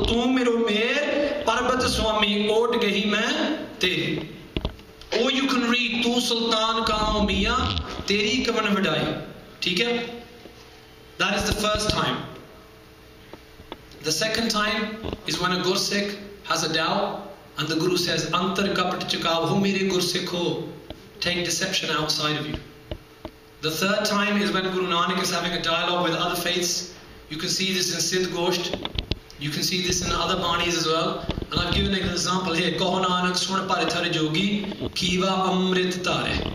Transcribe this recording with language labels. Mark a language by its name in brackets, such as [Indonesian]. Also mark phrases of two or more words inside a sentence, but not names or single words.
[Punjabi] ਤੂ ਮੇਰੋ ਮੇਰ ਪਰਬਤ ਸੁਆਮੀ ਓਟ ਗਹੀ ਮੈਂ ਤੇਰੀ. [English] Or you can read [Punjabi] ਤੂ ਸੁਲਤਾਨ ਕਹੋ ਮੀਆਂ ਤੇਰੀ ਕਵਨ ਵਡਾਈ. [English] Okay? That is the first time. The second time is when a Gursikh has a doubt and the Guru says, [Punjabi] ਅੰਤਰ ਕਪਟ ਚੁਕਾਵ ਹੁ ਮੇਰੇ ਗੁਰਸਿਖ ਹੋ. [English] Take deception outside of you. The third time is when Guru Nanak is having a dialogue with other faiths. You can see this in Siddh Gosht. You can see this in other Banis as well. And I've given an example here. [Punjabi] ਕਹੋ ਨਾਨਕ ਸੁਣ ਪਰੇ ਥਰੇ ਜੋਗੀ ਕਿਵਾ ਅੰਮ੍ਰਿਤ ਤਾਰੇ.